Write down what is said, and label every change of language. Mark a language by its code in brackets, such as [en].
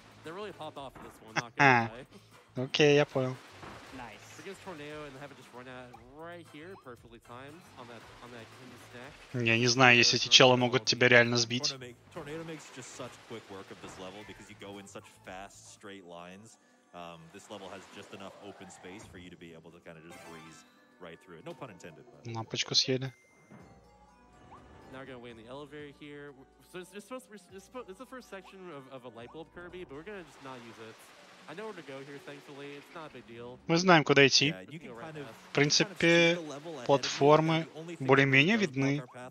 [en] They really popped off in this one, not gonna lie. [ru] Окей, я понял. [en] Nice. Against Tornado and have it just run out right here, perfectly timed on that stack. [ru] Я не знаю, если эти челы могут тебя реально сбить. [en] Tornado makes just such quick work of this level because you go in such fast, straight lines. This level has just enough open space for you to be able to kind of just breeze right through it. No pun intended. But. [ru] Лампочку съели. [en] Now we're gonna wait in the elevator here. So it's the first section of a light bulb Kirby, but we're gonna just not use it. I know where to go here, thankfully. It's not a big deal. [ru] Мы знаем, куда идти. В принципе, платформы более-менее видны.